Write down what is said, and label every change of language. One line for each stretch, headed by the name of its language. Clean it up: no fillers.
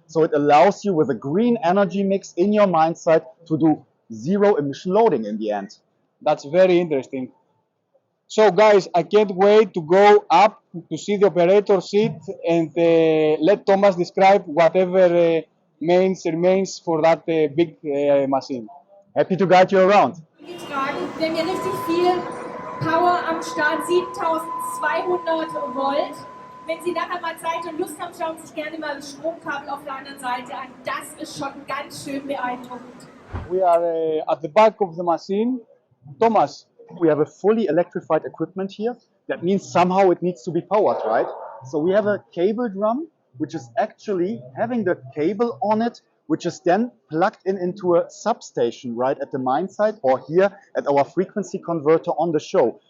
English: So it allows you with a green energy mix in your mine site to do zero emission loading in the end. That's very interesting. So guys, I can't wait to go up to see the operator seat and let Thomas describe whatever remains for that big machine. Happy to guide you around.
German: Getragen. Wir haben hier richtig viel Power am Start, 7200 Volt. Wenn Sie nachher mal Zeit und Lust haben, schauen Sie sich gerne mal das Stromkabel auf der anderen Seite an. Das ist schon ganz schön beeindruckend.
English: We are at the back of the machine. Thomas, We have a fully electrified equipment here. That means somehow it needs to be powered, right? So we have a cable drum, which is actually having the cable on it, which is then plugged in into a substation right at the mine site or here at our frequency converter on the show.